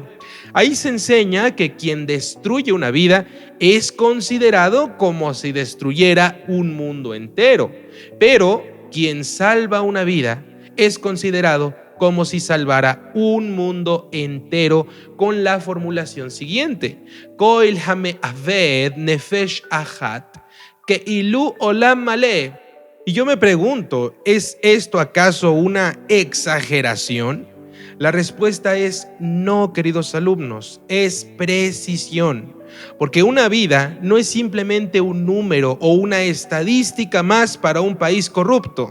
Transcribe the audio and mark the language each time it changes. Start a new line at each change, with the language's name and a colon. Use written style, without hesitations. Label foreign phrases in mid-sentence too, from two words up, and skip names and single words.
Spanish: Ahí se enseña que quien destruye una vida es considerado como si destruyera un mundo entero, pero quien salva una vida es considerado como si salvara un mundo entero, con la formulación siguiente:
Hebrew: כל המאבד נפש אחת, כאילו עולם מלא.
Spanish: Y yo me pregunto, ¿es esto acaso una exageración? La respuesta es no, queridos alumnos, es precisión. Porque una vida no es simplemente un número o una estadística más para un país corrupto.